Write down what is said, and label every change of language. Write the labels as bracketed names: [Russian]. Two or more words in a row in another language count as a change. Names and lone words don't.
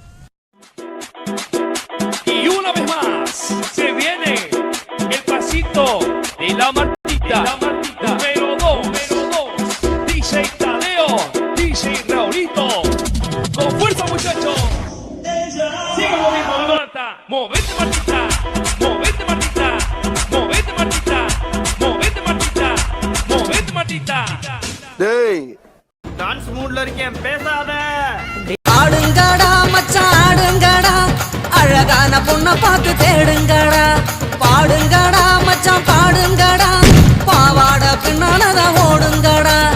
[Spanish] Y una vez más se viene el pasito de la Martita, número 2, DJ Tadeo, DJ Raulito, con fuerza muchachos, sigue moviendo la Marta, movete Martita, movete Martita, movete Martita, movete Martita, movete Martita. [Tamil] டேய் [English] dance moodla [Tamil] இருக்கேன், பேசாத. ஆடுங்கடா மச்சான் ஆடுங்கடா அழகான பொண்ணை பார்த்து தேடுங்கடா பாடுங்கடா மச்சான் பாடுங்கடா பாவாட பின்னாலதா ஓடுங்கடா.